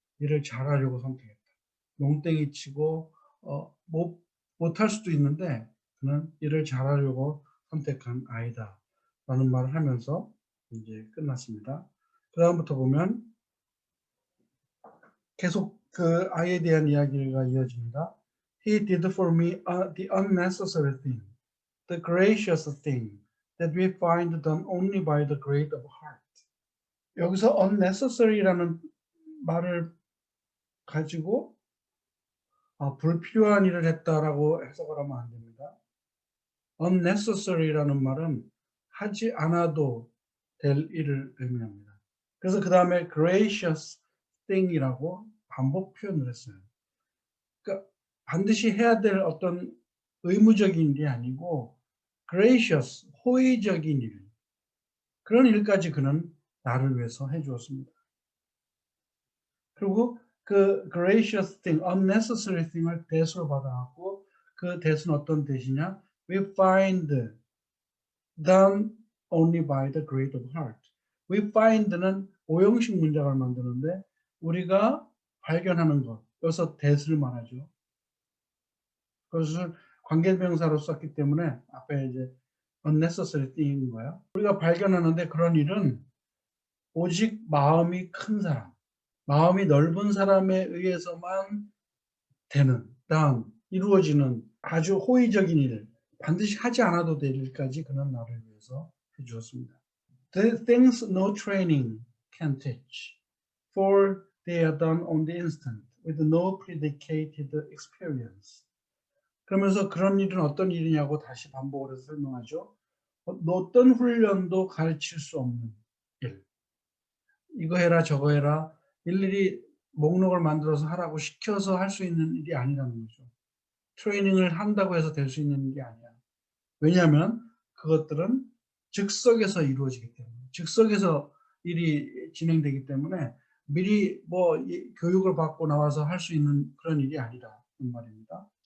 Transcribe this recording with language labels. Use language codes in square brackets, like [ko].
[ko] 일을 잘하려고 선택했다. 농땡이 치고 못할 수도 있는데 그는 일을 잘하려고 선택한 아이다라는 말을 하면서 이제 끝났습니다. 그 다음부터 보면 계속 그 아이에 대한 이야기가 이어집니다. [en] He did for me the unnecessary thing, the gracious thing that we find done only by the great of heart. [ko] 여기서 unnecessary라는 말을 가지고 불필요한 일을 했다라고 해석을 하면 안 됩니다. unnecessary라는 말은 하지 않아도 될 일을 의미합니다. 그래서 그 다음에 gracious thing이라고 반복 표현을 했어요. 그러니까 반드시 해야 될 어떤 의무적인 일이 아니고 gracious, 호의적인 일, 그런 일까지 그는 나를 위해서 해 주었습니다. 그리고 그 gracious thing, unnecessary thing을 대수로 받아갖고 그 대수는 어떤 대시냐? [en] We find done only by the great of heart. [ko] We find는 오형식 문장을 만드는데 우리가 발견하는 것, 여기서 대수를 말하죠. 그것을 관계대명사로 썼기 때문에 앞에 이제 unnecessary thing인 거야. 우리가 발견하는데 그런 일은 오직 마음이 큰 사람, 마음이 넓은 사람에 의해서만 되는, 이루어지는 아주 호의적인 일, 반드시 하지 않아도 될 일까지 그는 나를 위해서 해 주었습니다. [en] The things no training can teach, for they are done on the instant, with no predicated experience. [ko] 그러면서 그런 일은 어떤 일이냐고 다시 반복을 해서 설명하죠. 어떤 훈련도 가르칠 수 없는 일. 이거 해라 저거 해라 일일이 목록을 만들어서 하라고 시켜서 할 수 있는 일이 아니라는 거죠. 트레이닝을 한다고 해서 될 수 있는 일이 아니야. 왜냐하면 그것들은 즉석에서 이루어지기 때문에, 즉석에서 일이 진행되기 때문에 미리 교육을 받고 나와서 할 수 있는 그런 일이 아니라는 말입니다.